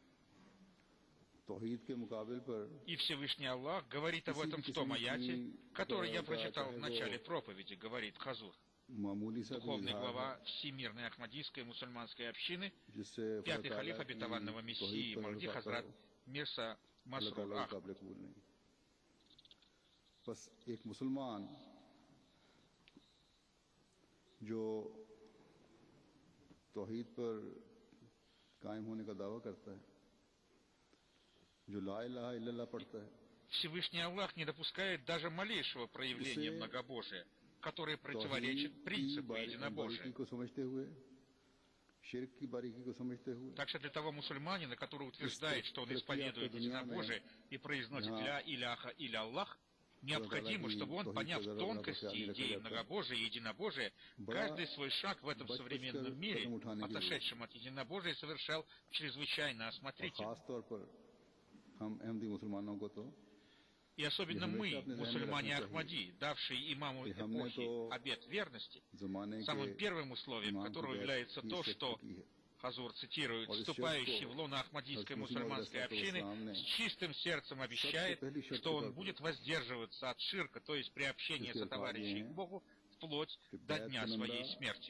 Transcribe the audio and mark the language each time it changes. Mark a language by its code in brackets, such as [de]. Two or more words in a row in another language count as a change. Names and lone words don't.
[ru] И Всевышний Аллах говорит об этом в том аяте, который я прочитал в начале проповеди, говорит Хазур, духовный глава Всемирной Ахмадийской мусульманской общины, пятый халиф обетованного Мессии Махди Хазрат Мирса Масрур Ах. [ur] جو توحید پر قائم ہونے کا دعویٰ کرتا ہے، جو [ar] لا إله إلا الله [ur] پڑھتا ہے, [ru] Всевышний Аллах не допускает даже малейшего проявления многобожия, которое противоречит принципу единобожия. Так что для того мусульманина, который утверждает, что он исповедует единобожие и произносит [ar] لا إله إلا الله, [ru] необходимо, чтобы он, поняв тонкости идеи многобожия и единобожия, каждый свой шаг в этом современном мире, отошедшем от единобожия, совершал чрезвычайно осмотрительно. И особенно мы, мусульмане Ахмади, давшие имаму эпохи обет верности, самым первым условием которого является то, что Хазур цитирует, вступающий в лоно Ахмадийской мусульманской общины с чистым сердцем обещает, что он будет воздерживаться от ширка, то есть приобщения сотоварищей к Богу, вплоть до дня своей смерти.